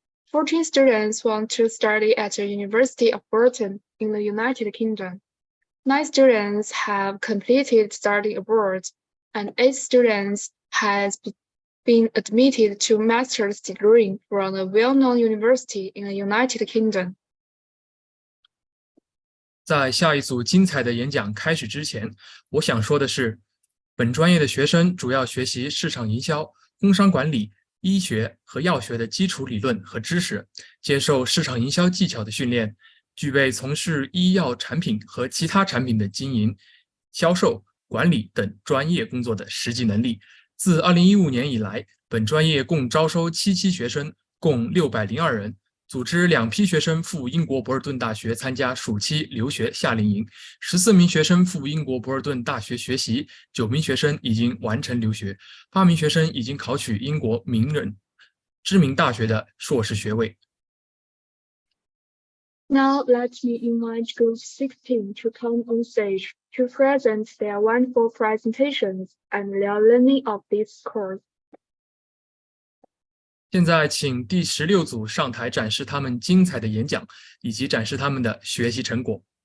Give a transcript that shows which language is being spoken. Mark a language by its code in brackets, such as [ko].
[en] 14 students want to study at the University of Bolton in the United Kingdom. 9 students have completed study abroad, and 8 students has been admitted to master's degree from a well-known university in the United Kingdom. [zh] 在下一组精彩的演讲开始之前，我想说的是，本专业的学生主要学习市场营销、工商管理、医学和药学的基础理论和知识，接受市场营销技巧的训练，具备从事医药产品和其他产品的经营、销售、管理等专业工作的实际能力。自2015年以来，本专业共招收7期学生，共602人。组织2批学生赴英国博尔顿大学参加暑期留学夏令营，14名学生赴英国博尔顿大学学习，9名学生已经完成留学，8名学生已经考取英国知名大学的硕士学位。 [en] Now let me invite Group 16 to come on stage to present their wonderful presentations and their learning of this course. [zh] 现在请第16组上台展示他们精彩的演讲，以及展示他们的学习成果。